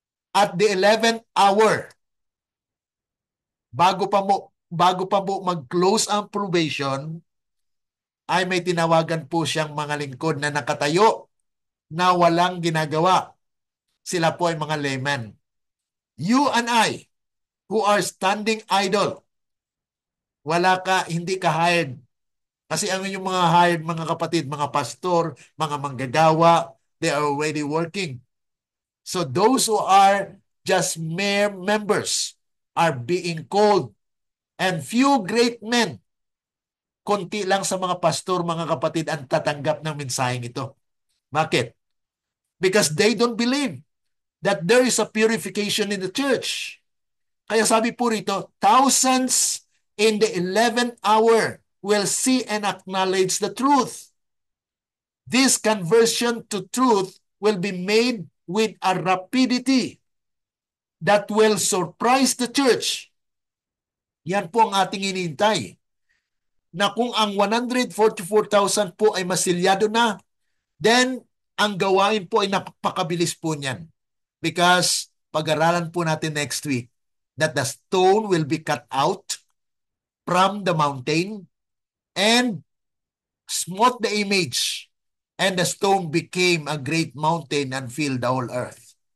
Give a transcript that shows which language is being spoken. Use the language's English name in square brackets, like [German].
[English] At the 11th hour, [Filipino] bago pa po mag-close ang probation, ay may tinawagan po siyang mga lingkod na nakatayo na walang ginagawa. Sila po ay mga laymen. [English] You and I, who are standing idle, [Filipino] hindi ka [English] hired. [Filipino] Kasi ang yung mga hired, mga kapatid, mga pastor, mga manggagawa, [English] they are already working. So those who are just mere members are being called. And few great men, [Filipino] konti lang sa mga pastor, mga kapatid, ang tatanggap ng mensaheng ito. Bakit? [English] Because they don't believe that there is a purification in the church. [Filipino] Kaya sabi po rito, [English] thousands in the 11th hour will see and acknowledge the truth. This conversion to truth will be made with a rapidity that will surprise the church. [Filipino] Yan po ang ating inintay. Na kung ang 144,000 po ay masilyado na, then ang gawain po ay napakabilis po niyan. [English] Because [Filipino] pag-aralan po natin [English] next week that the stone will be cut out from the mountain and smote the image, and the stone became a great mountain and filled the whole earth.